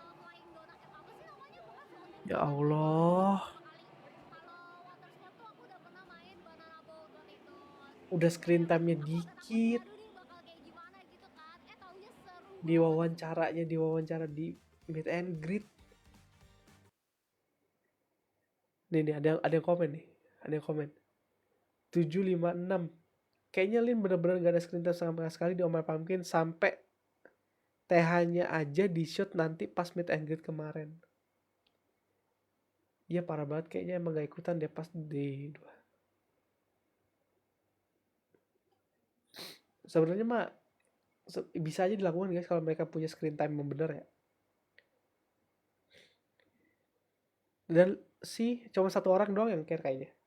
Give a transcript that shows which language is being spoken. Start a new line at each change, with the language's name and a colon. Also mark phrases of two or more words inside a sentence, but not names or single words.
Indonesian: Ya Allah. udah
English: screen time-
Indonesian: nya dikit, diwawancara di
English: meet and greet.
Indonesian: Nih ada yang komen nih, ada yang komen 756. Kayaknya Lin bener-bener gak ada
English: screen time
Indonesian: sama sekali di Omar Pumpkin sampai TH-nya aja di shoot nanti pas
English: meet and greet
Indonesian: kemarin. Iya parah banget, kayaknya emang gak ikutan deh pas di dua. Sebenarnya mah bisa aja dilakukan guys kalau mereka punya
English: screen time
Indonesian: yang bener ya. Dan sih cuma satu orang doang yang care kayaknya.